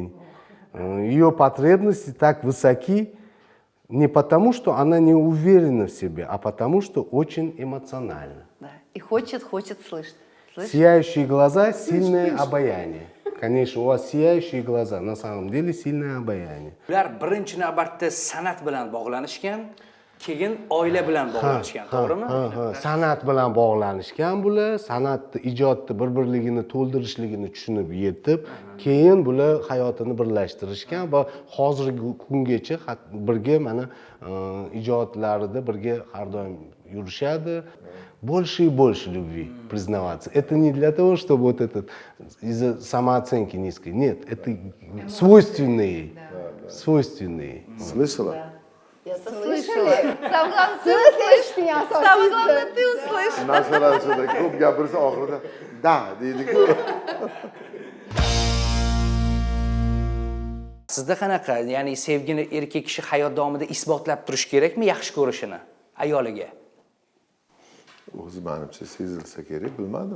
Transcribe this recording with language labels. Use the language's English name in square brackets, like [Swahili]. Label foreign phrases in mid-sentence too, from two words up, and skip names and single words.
[Russian] Ее потребности так высоки не потому, что она не уверена в себе, а потому, что очень эмоциональна. Да. И хочет слышать. Слышишь? Сияющие глаза – сильное обаяние. Конечно, у вас сияющие глаза, на самом деле сильное обаяние. [Uzbek] Ular birinchi navbatda san'at bilan bog'lanishgan, keyin oila bilan bog'lanishgan, to'g'rimi? San'at bilan bog'lanishgan bular, san'atni, ijodni bir-birligini to'ldirishligini tushunib yetib, keyin bular hayotini birlashtirishgan va hozirgi kungacha birga mana ijodlarida birga har doim yurishadi. [Russian] Больше и больше любви признаваться. Это не для того, чтобы вот этот из-за самооценки низкой. Нет, это свойственные. Свойственные. Слышала? Я-то слышу. Самое главное, ты [Uzbek] Siz [Russian] услышь. [Uzbek] eshitding [Russian] Самое главное, [Uzbek] asosiysi. [Russian] ты услышь. [Uzbek] Narsalar shunda ko'p gapirsa oxirida da deydi-ku. Sizda qanaqa, ya'ni sevgini erkak kishi hayot davomida isbotlab turish kerakmi yaxshi ko'rishini ayoliga? O'zi menimcha sezilsa kerak, bilmadim.